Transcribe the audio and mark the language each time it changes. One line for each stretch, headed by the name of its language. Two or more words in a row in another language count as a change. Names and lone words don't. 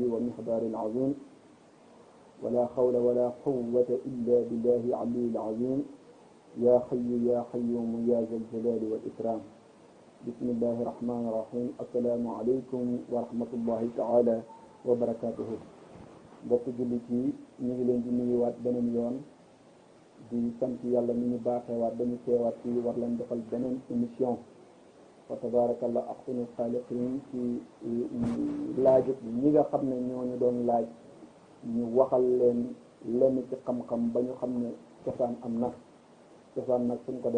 Arabic: ومقدار العظيم ولا حول ولا قوة إلا بالله العلي العظيم يا حي يا قيوم يا ذا الجلال والإكرام بسم الله الرحمن الرحيم السلام عليكم ورحمة الله تعالى وبركاته
Wolof: mbokk jullit yi ñu ngi leen di nuyuwaat beneen yoon di sant yàlla mi ñu baaxeewaat dañu teewaat ci war leen defal beneen émission
Arabic: وتبارك الله أحسن الخالقين ci
Wolof: laajut ñi nga xam ne ñoo ñu doon laaj ñu waxal leen lenn ci xam-xam ba ñu xam ne cosaan am na cosaan nag suñ ko dee